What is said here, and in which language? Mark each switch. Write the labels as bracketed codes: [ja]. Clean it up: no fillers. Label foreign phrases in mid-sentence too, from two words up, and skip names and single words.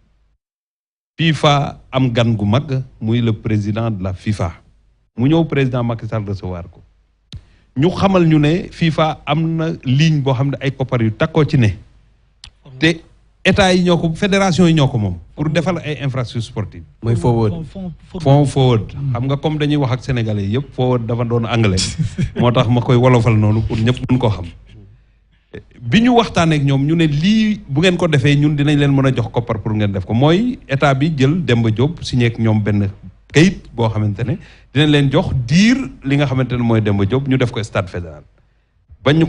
[wo] FIFA am gan gu mag muy [fr] le président de la FIFA [wo] mu ñëw président Macky Sall recevoir ko ñu xamal ñu ne FIFA am na ligne boo xam ne ay koppar yu takkoo ci ne te état yi ñoo ko fédération yi ñoo ko moom pour defal ay [fr] infrastructures sportives. [wo] mooy forward fond forward xam nga comme dañuy wax ak sénégalais yëpp forward dafa doon anglais moo tax ma koy wolofal noonu pour ñëpp mën koo xam bi ñu waxtaanee ak ñoom ñu ne lii bu ngeen ko defee ñun dinañ leen mën a jox koppar pour ngeen def ko mooy état bi jël Demba Diop signé ak ñoom benn kayit boo xamante ne dinañ leen jox diir li nga xamante ne mooy Demba Diop ñu def ko [fr] stade fédéral [wo] bañ ñu ko